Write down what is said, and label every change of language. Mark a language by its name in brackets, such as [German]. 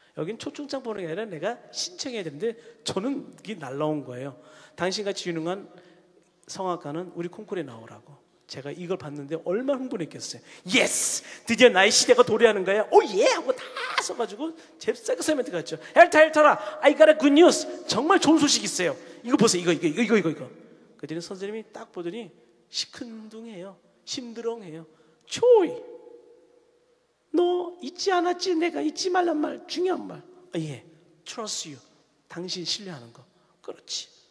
[Korean] 여긴 초청장 보내는 게 아니라 내가 신청해야 되는데 저는 이게 날라온 거예요. 당신같이 유능한 성악가는 우리 콩쿠르에 나오라고. 제가 이걸 봤는데 얼마나 흥분했겠어요. 예스! 드디어 나의 시대가 도래하는 거야. 오 예! 하고 다 써가지고 잽싸게 선생님한테 갔죠. [English] 헬타라 I got a good news. [Korean] 정말 좋은 소식이 있어요. 이거 보세요. 이거. 그랬더니 선생님이 딱 보더니 시큰둥해요. 심드렁해요. 초이, 너 잊지 않았지? 내가 잊지 말란 말, 중요한 말. 아, 예, [English] trust you. [Korean] 당신 신뢰하는 거. 그렇지.